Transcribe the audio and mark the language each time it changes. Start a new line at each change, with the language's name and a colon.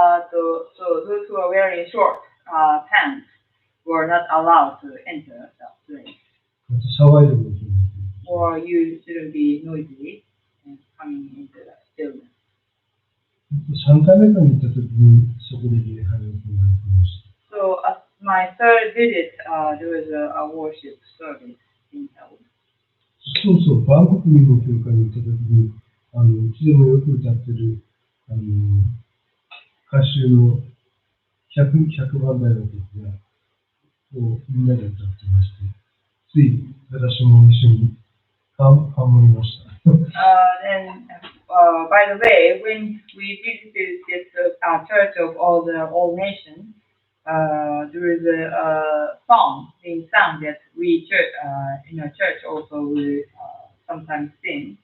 English: So those who are wearing short pants were not allowed to enter that place.
Japanese: 騒いでもいけない。
English: Or you shouldn't be noisy and coming into that stillness.
Japanese: 3回目かに行ったときにそこで礼拝を行いました。
English: So at my third visit, there was a worship service in held.
Japanese: そうそう、バンコクの教会に行ったときに、うちでもよく歌ってる、歌手の100番台の曲が、みんなで歌ってまして、つい私も一緒にハモりました。
English: And by the way, when we visited this church of all nations, there is a song being sung that we in our church also will sometimes sing.